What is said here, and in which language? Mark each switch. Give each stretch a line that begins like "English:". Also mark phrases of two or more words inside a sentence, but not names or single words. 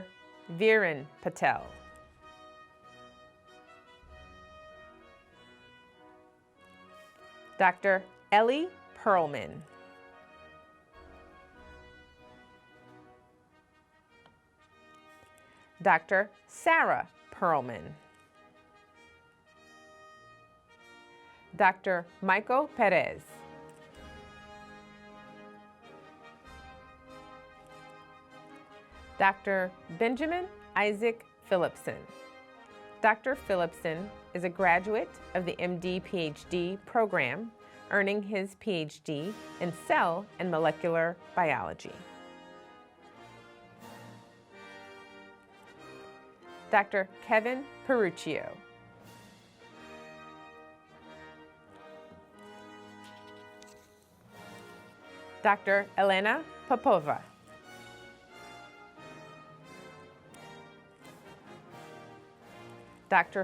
English: Viren Patel. Dr. Ellie Perelman. Dr. Sarah Perelman. Dr. Michael Perez. Dr. Benjamin Isaac Phillipson. Dr. Phillipson is a graduate of the MD-PhD program, earning his PhD in cell and molecular biology. Dr. Kevin Peruccio. Dr. Elena Popova. Dr.